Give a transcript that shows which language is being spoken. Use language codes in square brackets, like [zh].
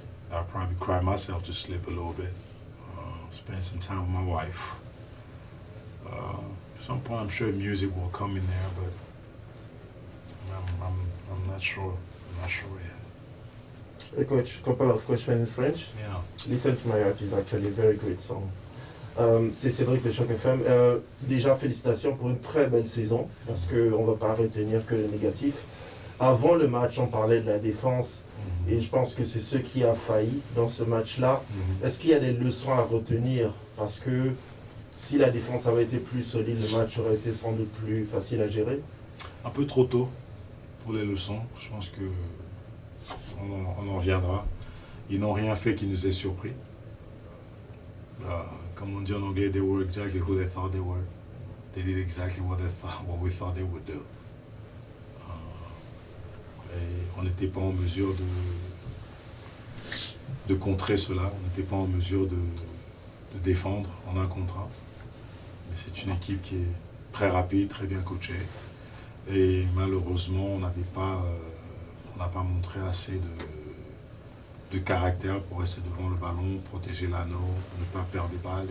[en] I'll probably cry myself to sleep a little bit. Spend some time with my wife. At some point I'm sure music will come in there, but I'm not sure. I'm not sure yet. Hey coach, couple of questions in French. Yeah. Listen to My Heart is actually a very great song. [fr] C'est Cédric de Choc FM. Déjà, félicitations pour une très belle saison, parce qu'on ne va pas retenir que le négatif. Avant le match, on parlait de la défense, et je pense que c'est ce qui a failli dans ce match-là. Est-ce qu'il y a des leçons à retenir? Parce que si la défense avait été plus solide, le match aurait été sans doute plus facile à gérer. Un peu trop tôt pour les leçons. Je pense que on en reviendra. Ils n'ont rien fait qui nous ait surpris. Comme on dit en anglais, [en] they were exactly who they thought they were. They did exactly what we thought they would do. [fr] Et on n'était pas en mesure de contrer cela. On n'était pas en mesure de défendre en un contre un. Mais c'est une équipe qui est très rapide, très bien coachée. Et malheureusement, on n'a pas montré assez de caractère pour rester devant le ballon, protéger l'anneau, ne pas perdre des balles.